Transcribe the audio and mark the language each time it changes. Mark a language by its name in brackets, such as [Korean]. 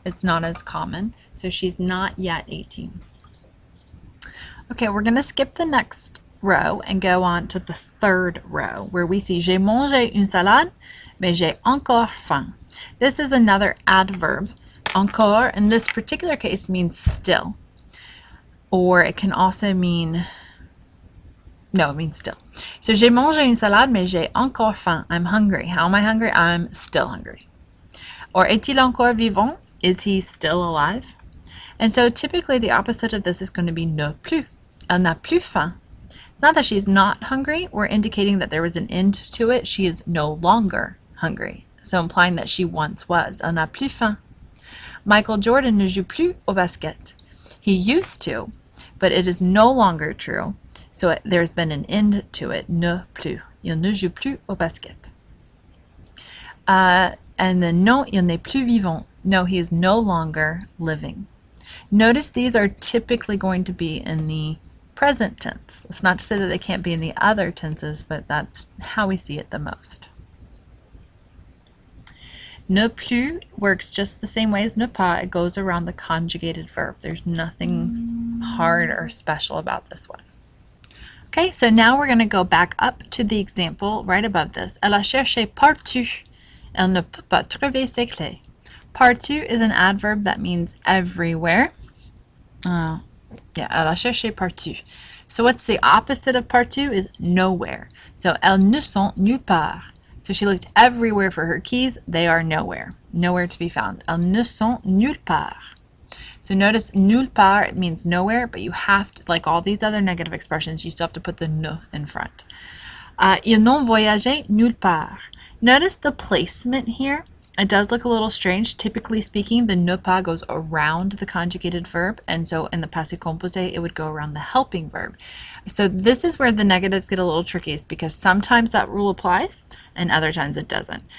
[English] It's not as common. So she's not yet 18. Okay, we're going to skip the next row and go on to the third row where we see [French] j'ai mangé une salade, mais j'ai encore faim. [English] This is another adverb. Encore, in this particular case, means still. Or it can also mean, no, it means still. [French] So j'ai mangé une salade, mais j'ai encore faim. [English] I'm hungry. How am I hungry? I'm still hungry. Or [French] est-il encore vivant? [English] Is he still alive? And so typically the opposite of this is going to be ne plus. [French] Elle n'a plus faim. [English] It's not that she's not hungry. We're indicating that there was an end to it. She is no longer hungry. So implying that she once was. [French] Elle n'a plus faim. Michael Jordan ne joue plus au basket. [English] He used to, but it is no longer true. So there's been an end to it. [French] Ne plus. Il ne joue plus au basket. [English] And then [French] non, il n'est plus vivant. [English] No, he is no longer living. Notice these are typically going to be in the present tense. It's not to say that they can't be in the other tenses, but that's how we see it the most. Ne plus works just the same way as ne pas. It goes around the conjugated verb. There's nothing hard or special about this one. Okay, so now we're going to go back up to the example right above this. [French] Elle a cherché partout. Elle ne peut pas trouver ses clés. [English] Partout is an adverb that means everywhere. [French] Elle a cherché partout. [English] So what's the opposite of partout is nowhere. [French] So elles ne sont nulle part. [English] So she looked everywhere for her keys. They are nowhere. Nowhere to be found. [French] Elles ne sont nulle part. [English] So notice nulle part, it means nowhere, but you have to, like all these other negative expressions, you still have to put the ne in front. [French] Ils n'ont voyagé nulle part. [English] Notice the placement here. It does look a little strange. Typically speaking, the ne pas goes around the conjugated verb, and so in the passé composé, it would go around the helping verb. So this is where the negatives get a little tricky, because sometimes that rule applies, and other times it doesn't.